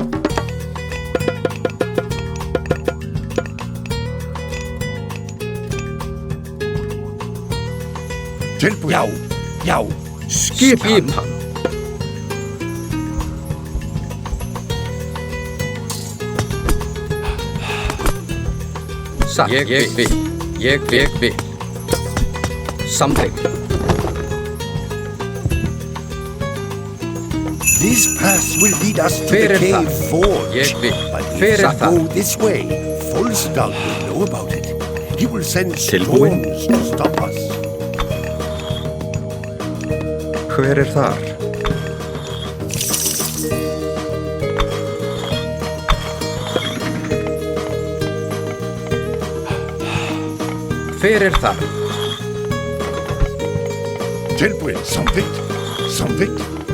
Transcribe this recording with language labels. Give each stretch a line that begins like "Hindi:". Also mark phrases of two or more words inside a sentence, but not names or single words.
Icelandic: Tilbúinn. Já. Já. Skipan. Satt. Ég vil. Samþykkt.
English: This path will lead us to the cave forge. But if we go this way, Volstagg will know about it. He will send storms to stop us.
Icelandic: Hver þar? Hver þar? Tilbúinn. Samþykkt.